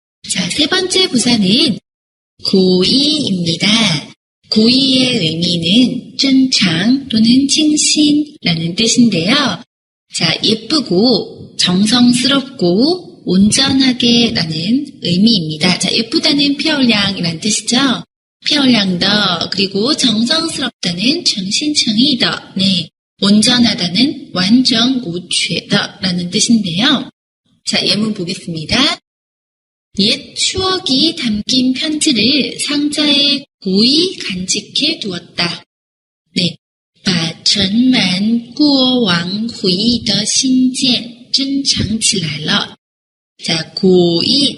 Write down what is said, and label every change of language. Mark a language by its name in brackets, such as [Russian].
[Korean] 자, 세 번째 부사는 고이입니다. 고이의 의미는 쩐창 또는 칭신이라는 뜻인데요. 자, 예쁘고 정성스럽고 온전하게 라는 의미입니다. 자, 예쁘다는漂亮이라는 뜻이죠. 漂亮的 그리고 정성스럽다는 诚心诚意的 네, 온전하다는 完整无缺的라는 뜻인데요. 자, 예문 보겠습니다. 옛 추억이 담긴 편지를 상자에 고이 간직해 두었다. [Chinese] 네, 把盛满过往回忆的信件珍藏起来了. [Korean] 자, 고이.